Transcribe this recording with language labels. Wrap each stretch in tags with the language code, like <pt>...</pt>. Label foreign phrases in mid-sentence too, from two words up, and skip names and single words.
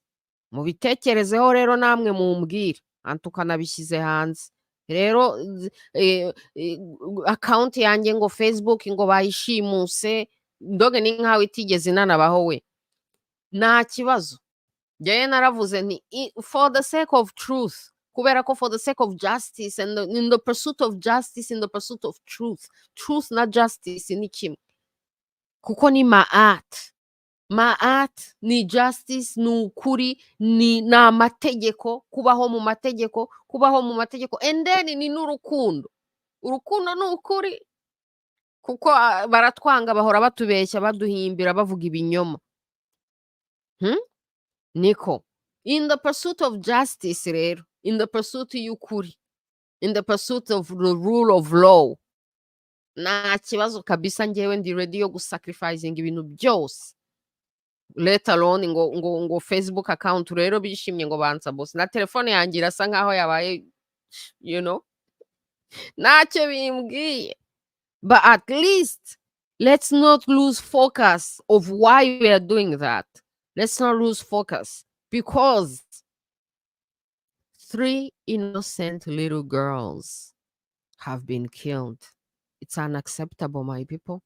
<rw>Mubitekerezeho rero namwe mumbwire, tukanabishyize hanze. rero account yanjye ngo Facebook ngo bayishimuse ndoge ni nkawe itigeze inanabaho we nta kibazo njyewe naravuze nti</rw> <en>for the sake of truth</en> <rw>kubera ko</rw> <en>for the sake of justice and in the pursuit of justice in the pursuit of truth</en> <rw>na justice ni kimwe kuko ni maat ni justice ni ukuri ni amategeko kubaho mu mategeko</rw> <en>and then</en> <rw>ni n'urukundo ni ukuri kuko baratwanga bahora batubeshya baduhimbira bavuga ibinyoma</rw> <en>niko in the pursuit of justice rero in the pursuit y'ukuri in the pursuit of the rule of law</en> <rw>nta kibazo kabisa njyewe ndi ready yo gusacrificing ibintu byose</rw> <en>let alone</en> <rw>ngo Facebook account rero bishimye ngo bansa bose na telefone yanjye irasa nkaho yabaye ntacyo bimbwiye</rw> <en>but at least let's not lose focus of why we are doing that. Let's not lose focus because 3 innocent little girls have been killed. It's unacceptable, my people.</en>